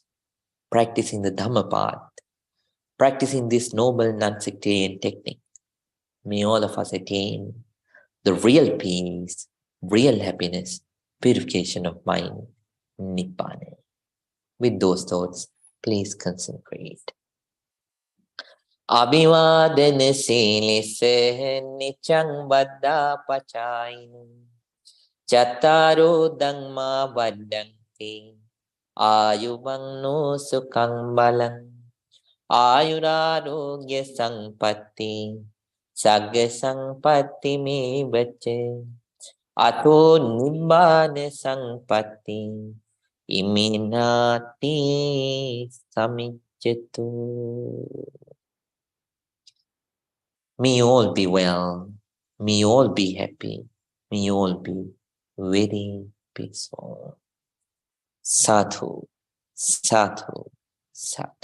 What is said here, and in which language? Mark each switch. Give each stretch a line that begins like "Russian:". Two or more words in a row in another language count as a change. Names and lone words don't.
English: Practicing the Dhamma path, practicing this noble non-sectarian technique, may all of us attain the real peace, real happiness, purification of mind, Nibbana. With those thoughts, please concentrate.
Pali: Abhivadana silise nichang baddha pachainu Chattaro dhamma vaddanti ayuvanno sukhang balang ayurarogya sampatti sagga sampatti me bacche ato nibbana sampatti iminati samiccetu.
English: May you all be well. May you all be happy. May you all be very peaceful.
Pali: Sadhu, sadhu, sadhu.